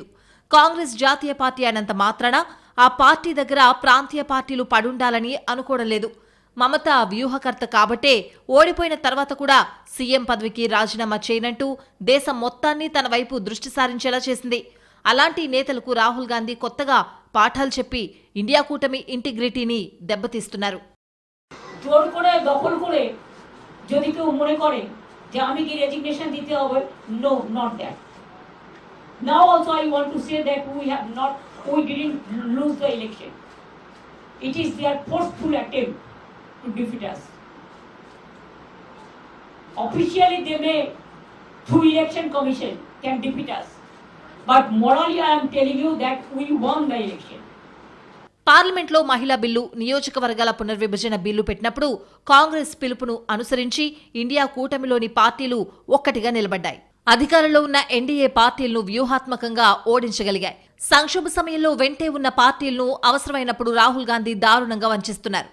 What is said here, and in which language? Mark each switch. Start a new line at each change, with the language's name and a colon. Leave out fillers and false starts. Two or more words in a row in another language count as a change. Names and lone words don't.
Telugu: కాంగ్రెస్ జాతీయ పార్టీ అయినంత మాత్రాన ఆ పార్టీ దగ్గర ప్రాంతీయ పార్టీలు పడుండాలని అనుకోవడం లేదు. మమత వ్యూహకర్త కాబట్టే ఓడిపోయిన తర్వాత కూడా సీఎం పదవికి రాజీనామా చేయనంటూ దేశం మొత్తాన్ని తన వైపు దృష్టి సారించేలా చేసింది. అలాంటి నేతలకు రాహుల్ గాంధీ కొత్తగా పాఠాలు చెప్పి ఇండియా కూటమి ఇంటిగ్రిటీని దెబ్బతీస్తున్నారు.
Bangla: জোর করে দখল করে যদি কেউ মনে করে যে আমি কি রেজিগনেশন দিতে হবে,
English: No, not that. Now also I want to say that we didn't lose the election. It is their forceful attempt to defeat us. Officially, they may, through election commission, can defeat us. But morally, I am telling you that we won the election.
Telugu: పార్లమెంట్లో మహిళా బిల్లు, నియోజకవర్గాల పునర్విభజన బిల్లు పెట్టినప్పుడు కాంగ్రెస్ పిలుపును అనుసరించి ఇండియా కూటమిలోని పార్టీలు ఒక్కటిగా నిలబడ్డాయి. అధికారంలో ఉన్న ఎన్డీఏ పార్టీలను వ్యూహాత్మకంగా ఓడించగలిగాయి. సంక్షోభ సమయంలో వెంటే ఉన్న పార్టీలను అవసరమైనప్పుడు రాహుల్ గాంధీ దారుణంగా వంచిస్తున్నారు.